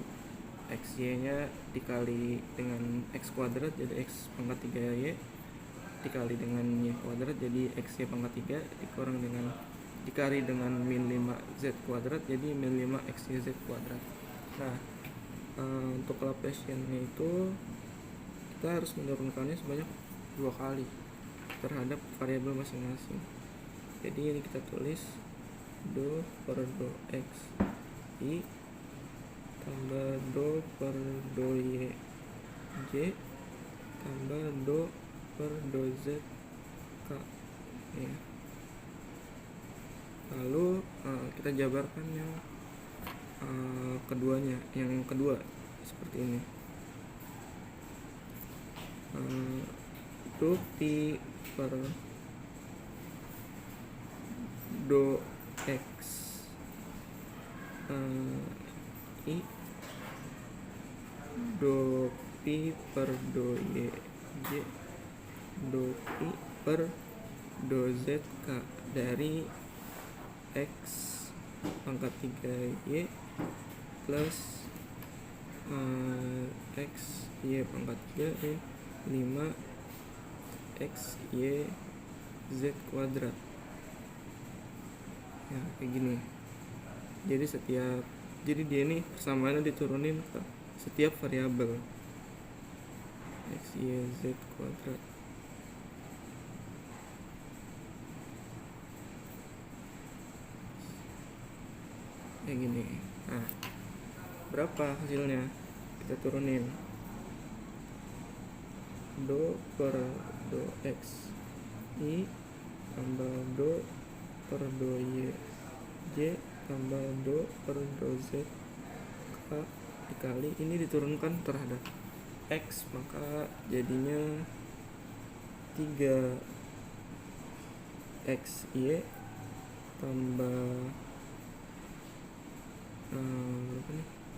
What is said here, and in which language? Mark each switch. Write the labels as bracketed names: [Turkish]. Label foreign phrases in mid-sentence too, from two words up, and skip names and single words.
[Indonesian] XY-nya dikali dengan X kuadrat, jadi X pangkat 3Y, dikali dengan Y kuadrat, jadi XY pangkat 3, dikali dengan min 5Z kuadrat, jadi min 5 XYZ kuadrat. Nah, untuk Laplacian-nya itu kita harus menurunkannya sebanyak 2 kali. terhadap variabel masing-masing. Jadi ini kita tulis do per do x i tambah do per do y j tambah do per do z k ya. Lalu kita jabarkan yang keduanya, yang kedua seperti ini. Do pi per do x i do pi per do y j do pi per do z k dari x pangkat 3y plus x y pangkat 3 5 x y z kuadrat ya, kayak gini. Jadi dia ini persamaannya diturunin ke setiap variabel x y z kuadrat. Kayak gini. Nah, berapa hasilnya? Kita turunin do per do x i tambah do per do y j tambah do per do z k dikali ini diturunkan terhadap x, maka jadinya 3 x y tambah berapa nih?